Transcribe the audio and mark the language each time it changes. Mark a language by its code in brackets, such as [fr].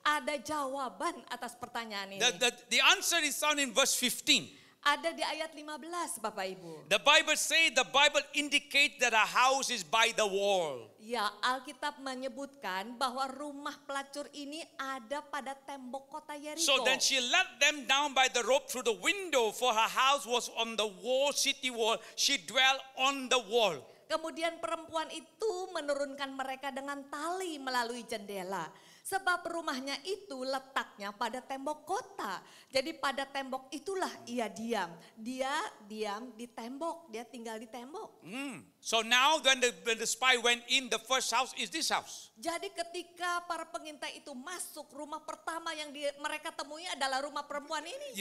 [id] Ada jawaban atas pertanyaan ini. [en] The answer is found in verse 15. [id] Ada di ayat 15, Bapak Ibu. [en] The Bible indicates that a house is by the wall. [id] Ya, Alkitab menyebutkan bahwa rumah pelacur ini ada pada tembok kota Yeriko. [en] So then she let them down by the rope through the window, for her house was on the wall, city wall. She dwelt on the wall. [id] Kemudian perempuan itu menurunkan mereka dengan tali melalui jendela. Sebab rumahnya itu letaknya pada tembok kota. Jadi pada tembok itulah ia diam. Dia diam di tembok, dia tinggal di tembok. [en] So now when the spy went in, the first house is this house. [id] Jadi ketika para pengintai itu masuk, rumah pertama yang mereka temui adalah rumah perempuan ini.